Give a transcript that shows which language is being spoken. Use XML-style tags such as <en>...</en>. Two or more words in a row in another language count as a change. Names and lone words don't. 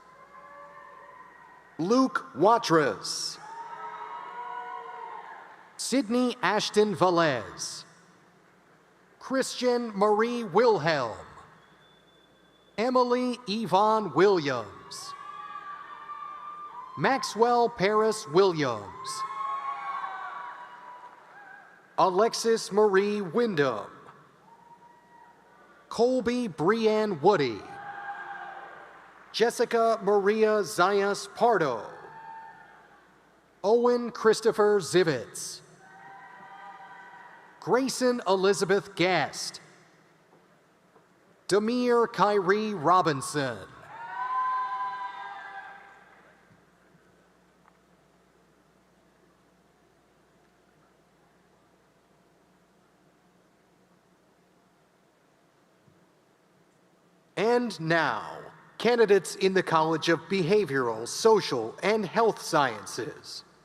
<en>Luke Watrous, Sydney Ashton Velez, Christian Marie Wilhelm, Emily Yvonne Williams, Maxwell Paris Williams, Alexis Marie Wyndham, Colby Brianne Woody, Jessica Maria Zayas Pardo, Owen Christopher Zivitz, Grayson Elizabeth Gast, Demir Kyrie Robinson, and now, candidates in the College of Behavioral, Social, and Health Sciences.</en>